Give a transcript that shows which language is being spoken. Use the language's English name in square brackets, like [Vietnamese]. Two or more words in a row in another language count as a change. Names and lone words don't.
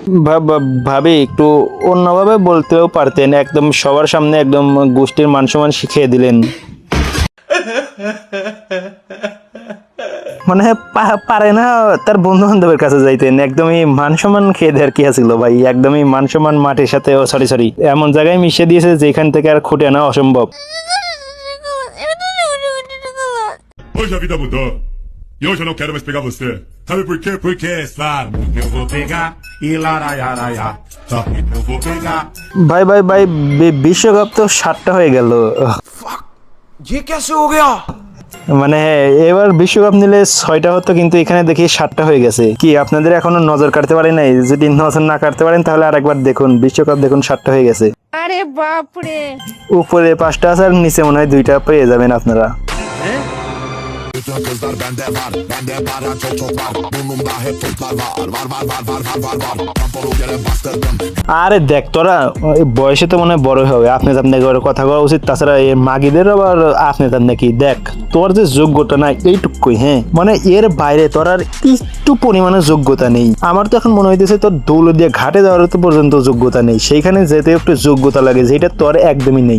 [Bangla] ভাবি একটু অন্যভাবে বলতেও পারতেন, একদম সবার সামনে একদম গোষ্ঠীর মান সম্মান শিখিয়ে দিলেন। মানে পারে না তার বন্ধু বান্ধবের কাছে যাইতেন, একদমই মান সম্মান খেয়ে দেওয়ার কি আছিল ভাই, একদমই মান সম্মান মাটির সাথে সরি এমন জায়গায় মিশিয়ে দিয়েছে যেখান থেকে আর খুঁটে আনা অসম্ভব। [Portuguese] Hoje a vida mudou. E hoje eu não quero mais pegar você. Sabe por quê? Porque, sabe, eu vou pegar e laraiaraiá. Sabe, eu vou pegar. [Bangla] ভাই বিশ্বকাপ তো 7টা হয়ে গেল। [Hindi] ये कैसे हो गया? [Bangla] মানে এবার বিশ্বকাপ নিলে 6টা হতো, কিন্তু এখানে দেখি 7টা হয়ে গেছে। কি আপনাদের এখনো নজর কাটতে পারে নাই? যদি নজর না কাটতে পারেন তাহলে আরেকবার দেখুন, বিশ্বকাপ দেখুন 7টা হয়ে গেছে। আরে বাপরে, উপরে 5টা আছে আর নিচে মনে হয় 2টা পেয়ে যাবেন আপনারা। [Turkish] Bütün kızlar bende var. Bende para çok var. Burnumda hep toplar var. Tamponu yere bastırdım. [Bangla] আরে দেখ তোরা বয়সে তো মনে হয় বড় হবে, আপনি তার নাকি কথা বলা উচিত। তাছাড়া এই মাগিদের আবার আপনি তার নাকি দেখ তোর যে যোগ্যতা নাই এইটুকুই, হ্যাঁ মানে এর বাইরে তোর আর একটু পরিমাণে যোগ্যতা নেই। আমার তো এখন মনে হইতেছে তোর দৌলতদিয়া ঘাটে যাওয়ার তো পর্যন্ত যোগ্যতা নেই, সেইখানে যেতে একটু যোগ্যতা লাগে, যেটা তোর একদমই নেই।